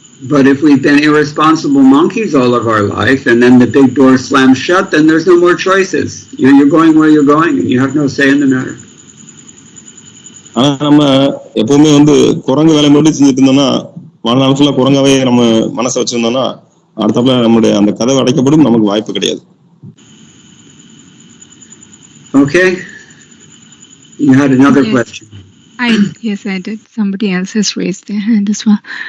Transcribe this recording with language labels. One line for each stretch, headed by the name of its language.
English: But if we've been irresponsible monkeys all of our life, and then the big door slams shut, then there's no more choices. You're going where you're going, and you have no say in the matter.
Tamil: ஆனா நம்ம எப்பவுமே குரங்கு வேலை மட்டும் செஞ்சுட்டு இருந்தோம்னா, வாழ்நாள் ஃபுல்லா குரங்காவே நம்ம மனசை வச்சிருந்தோம்னா, அடுத்தப்பல நம்முடைய அந்த கதவு அடைக்கப்படும். நமக்கு வாய்ப்பு கிடையாது.
English: Okay, you had another question. Yes, I did. Somebody else has raised their hand as well.